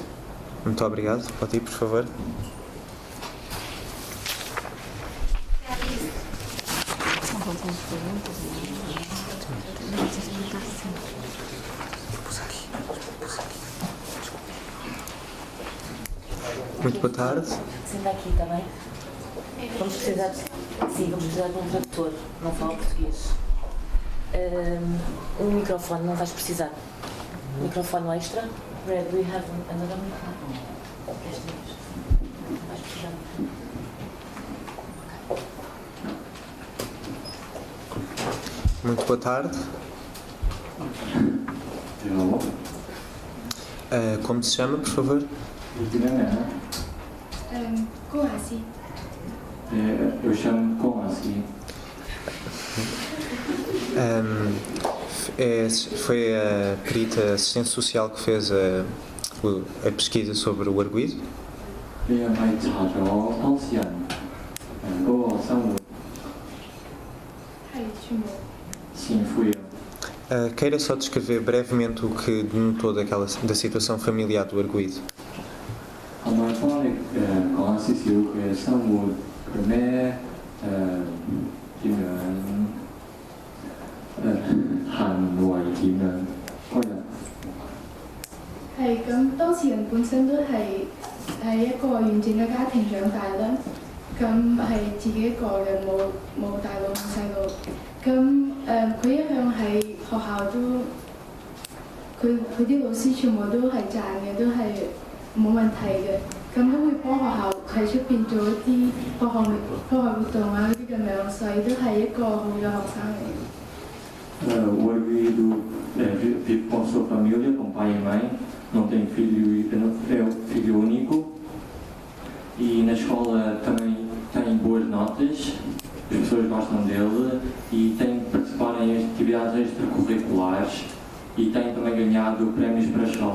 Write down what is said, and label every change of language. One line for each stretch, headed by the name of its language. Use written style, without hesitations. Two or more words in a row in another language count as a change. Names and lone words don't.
Portuguese: Muito obrigado. Pode ir, por favor. Muito boa tarde. Senta aqui, está bem? Vamos precisar de um tradutor, não fala português. Um microfone, não vais precisar. Microfone extra.
English: Red, we have another microphone.
Portuguese: Este mesmo. Não vais precisar. Muito boa tarde. Como se chama, por favor? Como assim? Eu chamo como assim? Foi a perita assistente social que fez a pesquisa sobre o arguido?
Cantonese: 你係咪查咗當事人嗰個生活係全部。前夫人？
Portuguese: Queira só descrever brevemente o que denotou da situação familiar do arguido.
Cantonese: 係咪幫你講少少佢嘅生活，佢咩點樣行為點樣嗰人？係咁，當事人本身都係喺一個完整嘅家庭長大啦。咁係自己一個嘅，冇大佬冇細佬。咁佢一向喺學校都，佢啲老師全部都係讚嘅，都係冇問題嘅。咁都會幫學校喺出邊做一啲課外活動啊嗰啲咁樣，所以都係一個好嘅學生嚟。
Portuguese: O arguido vive com sua família, com pai e mãe, não tem filho, é o filho único. E na escola também tem boas notas, as pessoas gostam dele e tem que participar em atividades extracurriculares e tem também ganhado prémios para a escola.